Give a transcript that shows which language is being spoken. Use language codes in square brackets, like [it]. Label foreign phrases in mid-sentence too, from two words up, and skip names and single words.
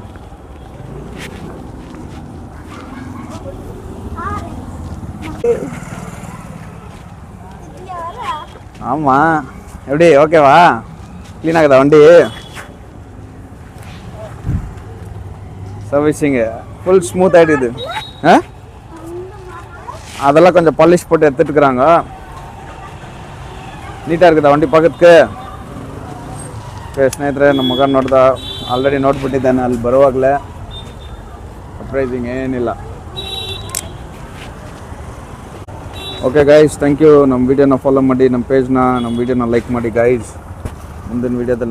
[ta] ஆமா, எப்படி ஓகேவா? க்ளீன் ஆகுதா வண்டி? சர்வீசிங் [en] full smooth [ta] ஆகிடுது. அதெல்லாம் கொஞ்சம் பாலிஷ் போட்டு எடுத்துட்டுருக்குறாங்க. ನೀಟಾಗಿ இருக்குದಾ வண்டி பார்க்கறதுக்கு? [kn] ಓಕೆ ಸ್ನೇಹಿತರೆ, ನಮ್ಮ ಮಗ ನೋಡ್ದ, ಆಲ್ರೆಡಿ ನೋಡ್ಬಿಟ್ಟಿದ್ದಾನೆ ಅಲ್ಲಿ ಬರುವಾಗಲೇ. ಸರ್ಪ್ರೈಸಿಂಗ್ ಏನಿಲ್ಲ. [en] okay guys, thank you. [kn] ನಮ್ಮ ವೀಡಿಯೋನ ಫಾಲೋ ಮಾಡಿ, ನಮ್ಮ ಪೇಜ್ನ, ನಮ್ಮ ವೀಡಿಯೋನ ಲೈಕ್ ಮಾಡಿ ಗೈಸ್.